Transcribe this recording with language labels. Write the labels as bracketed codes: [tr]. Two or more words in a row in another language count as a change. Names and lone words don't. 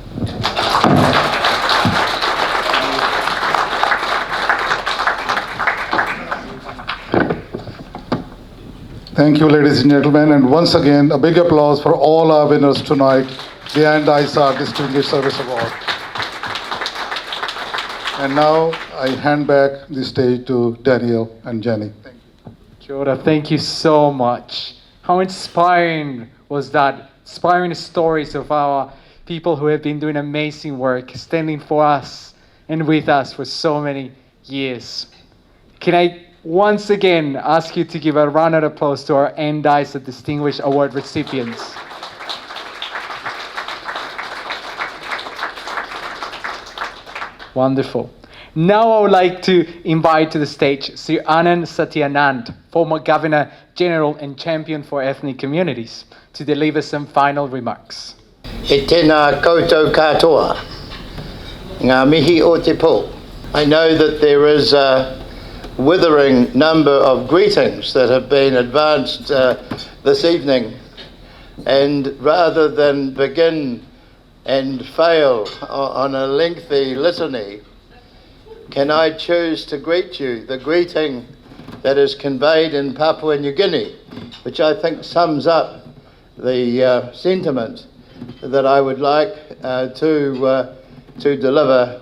[en] Thank you, ladies and gentlemen, and once again, a big applause for all our winners tonight, the Dysart Distinguished Service Award. And now I hand back the stage to Daniel and Jenny. Thank you. [mi] Kia ora, [en] thank you so much. How inspiring was that? Inspiring stories of our people who have been doing amazing work, standing for us and with us for so many years. Can I once again ask you to give a round of applause to our Dysart Distinguished Award recipients. Wonderful. Now I would like to invite to the stage Sir Anand Satyanand, former Governor General and Champion for Ethnic Communities, to deliver some final remarks. [mi] E tēnā koutou katoa, ngā mihi o te pō. [en] I know that there is a withering number of greetings that have been advanced this evening, and rather than begin and fail on a lengthy litany, can I choose to greet you the greeting that is conveyed in Papua New Guinea, which I think sums up the sentiment that I would like to deliver.